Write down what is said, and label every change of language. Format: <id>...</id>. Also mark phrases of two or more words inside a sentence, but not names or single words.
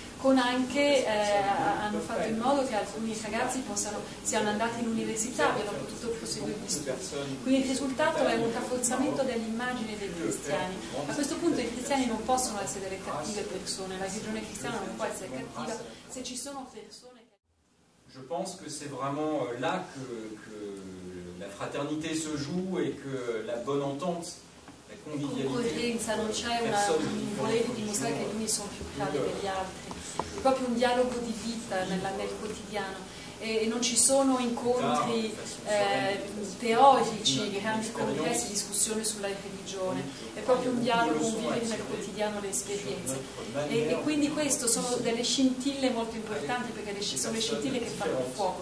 <it>Con anche hanno fatto in modo che alcuni ragazzi siano andati in università, abbiano potuto proseguire gli studi. Quindi il risultato è un rafforzamento dell'immagine dei cristiani. A questo punto i cristiani non possono essere delle cattive persone, la religione cristiana non può essere cattiva se ci sono persone che...</it> <fr>Je pense que c'est vraiment là que la fraternité se joue et que la bonne entente, la</fr> <it>concorrenza, non c'è un voler dimostrare che gli uni sono più bravi degli altri, è proprio un dialogo di vita nel quotidiano, e non ci sono incontri teorici, grandi congressi, discussioni sulla religione, è proprio un dialogo, un vivere nel quotidiano le esperienze, e quindi questo sono delle scintille molto importanti, perché sono le scintille che fanno il fuoco.</it>